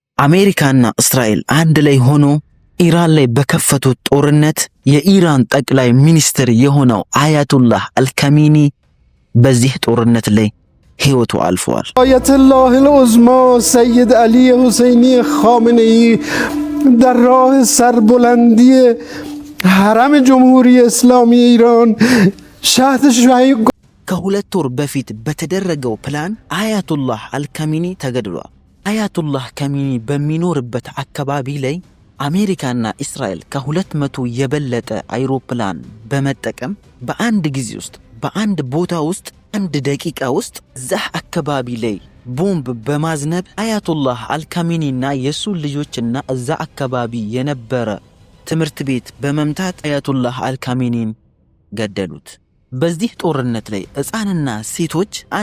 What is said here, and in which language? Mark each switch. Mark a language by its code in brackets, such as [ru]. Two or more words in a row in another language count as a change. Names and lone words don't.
[am] አሜሪካና እስራኤል አንድ ላይ ሆኖ ኢራን ላይ በከፈቱት ጦርነት የኢራን ጠቅላይ ሚኒስትር የሆነው አያቱላህ አልካሚኒ በዚህ ጦርነት ላይ ህይወቱ አልፏል። [fa] አያቱላህ አልኡዝማ ሰይድ አሊ ሁሴይኒ ኻሜኔኢ در راه سربلندی حرم جمهوری اسلامی ایران شهد شهید [am] ከሁለት ወር በፊት በተደረገው ፕላን አያቱላህ አልካሚኒ ተገድሏል። አያቱላህ ካሚኒ በሚኖርበት አካባቢ ላይ አሜሪካና እስራኤል ከ200 የበለጠ አይሮፕላን በመጠቀም በአንድ ጊዜ ውስጥ በአንድ ቦታ ውስጥ አንድ ደቂቃ ውስጥ ዛህ አካባቢ ላይ ቦምብ በማዝነብ አያቱላህ አልካሚኒና የሱ ልጆችና እዛ አካባቢ የነበረ ትምህርት ቤት በመምታት አያቱላህ አልካሚኒን ገደሉት። በዚህ ጦርነት ላይ ሕፃንና ሴቶች